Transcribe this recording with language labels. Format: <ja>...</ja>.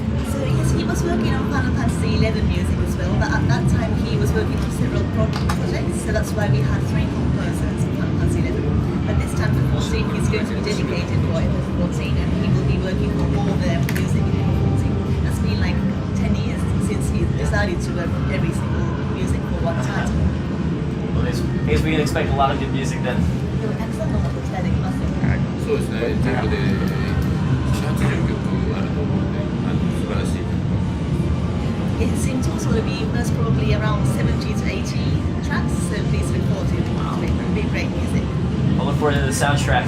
<en>So yes, he was working on Final Fantasy 11 music as well, but at that time he was working on several projects, so that's why we had 3 composers for Final Fantasy 11. But this time for 14 he's going to be dedicated for FF14 and he will be working on all the music in FF14. That's been like 10 years since he decided to work on every single music for one title. Well, I guess we can expect a lot of good music then.</en> <ja>でもたくさんのことを期待できますよね。そうですね、全部で80曲あると思うので、素晴らしい曲。</ja> <en>Yes, in total it will be most probably around 70 to 80 tracks, so please look forward to it. It will be great music. I'll look forward to the soundtrack.</en>